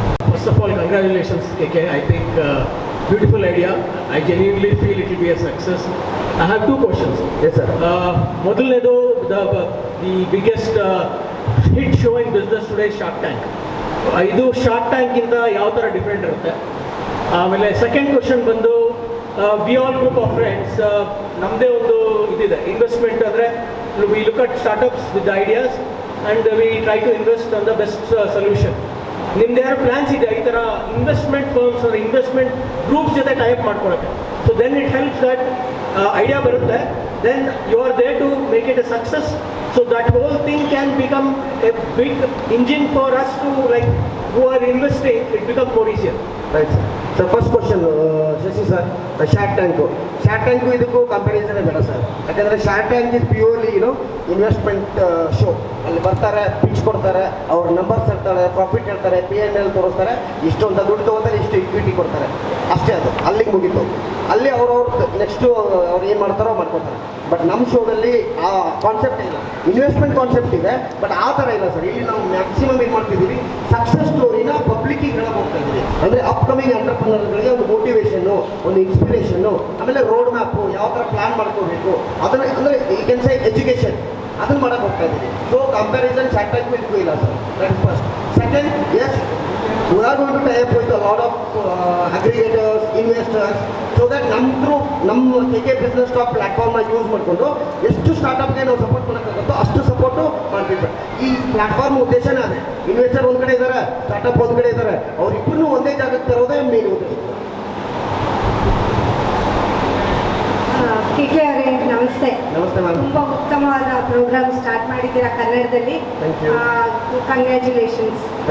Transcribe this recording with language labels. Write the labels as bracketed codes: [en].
[en] First of all, congratulations, KK. I think beautiful idea. I genuinely feel it will be a success. I have 2 questions. Yes, sir. [kn] ಮೊದಲನೇದು, [en] the biggest hit show in business today is Shark Tank. [kn] ಇದು shark ಟ್ಯಾಂಕಿಂದ ಯಾವ ಥರ different ಇರುತ್ತೆ? ಆಮೇಲೆ second question ಬಂದು, [en] we all group of friends, [kn] ನಮ್ಮದೇ ಒಂದು ಇದಿದೆ ಇನ್ವೆಸ್ಟ್ಮೆಂಟ್. [en] ಅಂದರೆ we look at startups with ideas and we try to invest on the best solution. [kn] ನಿಮ್ದು ಯಾರು ಪ್ಲ್ಯಾನ್ಸ್ ಇದೆ ಈ ಥರ ಇನ್ವೆಸ್ಟ್ಮೆಂಟ್ ಫರ್ಮ್ಸ್ ಅಂದರೆ ಇನ್ವೆಸ್ಟ್ಮೆಂಟ್ ಗ್ರೂಪ್ಸ್ ಜೊತೆ ಟೈಪ್ ಮಾಡ್ಕೊಳ್ಳೋಕ್ಕೆ? [en] so then it helps that idea [kn] ಬರುತ್ತೆ, [en] Then you are there to make it a success. So that whole thing can become a big engine for us to, like, who are investing, it becomes more easier. Right sir. [kn] Sir first question Shashi sir, shark tank ಇದಕ್ಕೂ ಕಂಪ್ಯಾರಿಸನೇ ಬೇಡ sir. ಯಾಕಂದರೆ shark tank is purely investment show. ಅಲ್ಲಿ ಬರ್ತಾರೆ, pitch ಕೊಡ್ತಾರೆ, ಅವ್ರ numbers ಹೇಳ್ತಾರೆ, profit ಹೇಳ್ತಾರೆ, P&L ತೋರಿಸ್ತಾರೆ, ಇಷ್ಟು ಅಂತ ದುಡ್ಡು ತೊಗೋತಾರೆ, ಇಷ್ಟು ಇಕ್ವಿಟಿ ಕೊಡ್ತಾರೆ, ಅಷ್ಟೇ. ಅದು ಅಲ್ಲಿಗೆ ಮುಗೀತು. ಅಲ್ಲಿ ಅವ್ರವ್ರು ನೆಕ್ಸ್ಟು ಅವ್ರು ಏನು ಮಾಡ್ತಾರೋ ಮಾಡ್ಕೊತಾರೆ. ಬಟ್ ನಮ್ಮ ಶೋದಲ್ಲಿ ಆ ಕಾನ್ಸೆಪ್ಟ್ ಇಲ್ಲ. ಇನ್ವೆಸ್ಟ್ಮೆಂಟ್ ಕಾನ್ಸೆಪ್ಟ್ ಇದೆ, ಬಟ್ ಆ ಥರ ಇಲ್ಲ ಸರ್. ಇಲ್ಲಿ ನಾವು ಮ್ಯಾಕ್ಸಿಮಮ್ ಏನು ಮಾಡ್ತಿದ್ದೀವಿ, ಸಕ್ಸಸ್ ಸ್ಟೋರಿನ ಪಬ್ಲಿಕ್ಕಿಗೆ ಹೇಳಕ್ ಹೋಗ್ತಾ ಇದ್ದೀವಿ. ಅಂದರೆ ಅಪ್ಕಮಿಂಗ್ ಎಂಟರ್ಪ್ರಿನರ್ಗಳಿಗೆ ಒಂದು ಮೋಟಿವೇಶನ್ನು, ಒಂದು ಇನ್ಸ್ಪಿರೇಷನ್ನು, ಆಮೇಲೆ ರೋಡ್ ಮ್ಯಾಪು, ಯಾವ ಥರ ಪ್ಲಾನ್ ಮಾಡ್ಕೋಬೇಕು ಅದನ್ನು, ಅಂದರೆ ಈ ಕೆನ್ ಸೇ ಎಜುಕೇಷನ್, ಅದನ್ನು ಮಾಡಕ್ಕೆ ಹೋಗ್ತಾ ಇದ್ದೀವಿ. ಸೊ ಕಂಪ್ಯಾರಿಸನ್ ಸ್ಯಾಟೈಕ್ ವಿಲ್ಗೂ ಇಲ್ಲ sir. That first. Second, S, [en] we are going to tie up with a lot of aggregators, investors, so that [kn] ನಮ್ಮ KK Business Talk ಪ್ಲಾಟ್ಫಾರ್ಮ್ನ ಯೂಸ್ ಮಾಡಿಕೊಂಡು ಎಷ್ಟು ಸ್ಟಾರ್ಟಪ್ಗೆ ನಾವು ಸಪೋರ್ಟ್ ಮಾಡೋಕ್ಕಾಗುತ್ತೋ ಅಷ್ಟು ಸಪೋರ್ಟು ಮಾಡ್ತಿದ್ವಿ. ಈ ಪ್ಲಾಟ್ಫಾರ್ಮ್ ಉದ್ದೇಶನೇ ಅದೇ. ಇನ್ವೆಸ್ಟರ್ ಒಂದು ಕಡೆ ಇದ್ದಾರೆ, ಸ್ಟಾರ್ಟಪ್ ಒಂದು ಕಡೆ ಇದ್ದಾರೆ, ಅವರಿಬ್ಬರನ್ನೂ ಒಂದೇ ಜಾಗಕ್ಕೆ ತರೋದೇ ಮೇನ್ ಉದ್ದೇಶ. KK ಅವರೇ ನಮಸ್ತೆ. ನಮಸ್ತೆ ಮ್ಯಾಮ್. ತುಂಬ ಉತ್ತಮವಾದ ಪ್ರೋಗ್ರಾಮ್ ಸ್ಟಾರ್ಟ್ ಮಾಡಿದ್ದೀರಾ ಕನ್ನಡದಲ್ಲಿ. ಕಂಗ್ರ್ಯಾಚುಲೇಷನ್ಸ್.